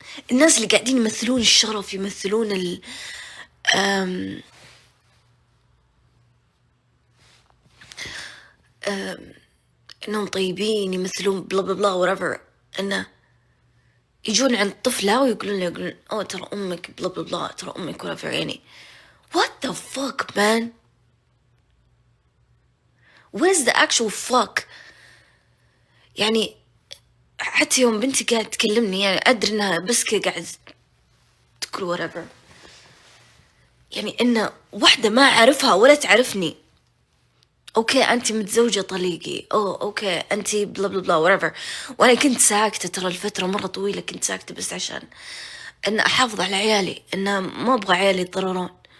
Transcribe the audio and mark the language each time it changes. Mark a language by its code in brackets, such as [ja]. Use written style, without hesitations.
[ar] الناس اللي قاعدين يمثلون الشرف، يمثلون إنهم طيبين، يمثلون بلا بلا بلا whatever، إنه يجون عند طفلة ويقولون ترى أمك بلا بلا بلا، ترى أمك whatever. [en] يعني what the fuck man? where's the actual fuck؟ [ar] يعني حتى يوم بنتي قاعدة تكلمني، يعني أدري إنها بس كذا قاعدة تقول whatever، يعني إنه واحدة ما أعرفها ولا تعرفني، أوكي أنت متزوجة طليقي، أوكي أنت بلا بلا بلا whatever، وأنا كنت ساكتة، ترى الفترة مرة طويلة كنت ساكتة بس عشان إن أحافظ على عيالي، إن ما أبغى عيالي يتضررون.